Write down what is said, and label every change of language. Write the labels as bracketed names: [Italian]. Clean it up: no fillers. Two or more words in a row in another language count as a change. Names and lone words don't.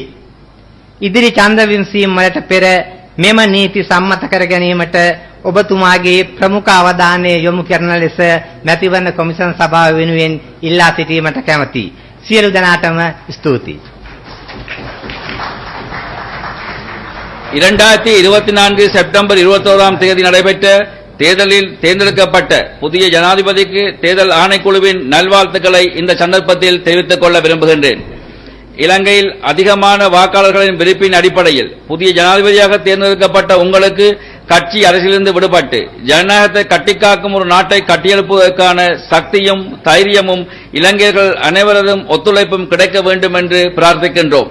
[Sinhala] ඉදිරි ඡන්ද විමසීම් වලට පෙර මෙම නීති සම්මත කර ගැනීමට ඔබතුමාගේ ප්‍රමුඛ අවධානය යොමු කරන ලෙස මැතිවරණ කොමිෂන් සභාව වෙනුවෙන් ඉල්ලා සිටීමට කැමැතියි. සියලු දෙනාටම ස්තුතියි. [Tamil] 2024 செப்டம்பர் 21ஆம் தேதி நடைபெற்ற தேர்தலில் தேர்ந்தெடுக்கப்பட்ட புதிய ஜனாதிபதிக்கு தேர்தல் ஆணைக்குழுவின் நல்வாழ்த்துக்களை இந்த சந்தர்ப்பத்தில் தெரிவித்துக் கொள்ள விரும்புகின்றேன். இலங்கையில் அதிகமான வாக்காளர்களின் விருப்பின் அடிப்படையில் புதிய ஜனாதிபதியாக தேர்ந்தெடுக்கப்பட்ட உங்களுக்கு கட்சி அரசியலிருந்து விடுபட்டு ஜனநாயகத்தை கட்டிக்காக்கும் ஒரு நாட்டை கட்டியெழுப்புவதற்கான சக்தியும் தைரியமும் இளைஞர்கள் அனைவரதும் ஒத்துழைப்பும் கிடைக்க வேண்டும் என்று பிரார்த்திக்கின்றோம்.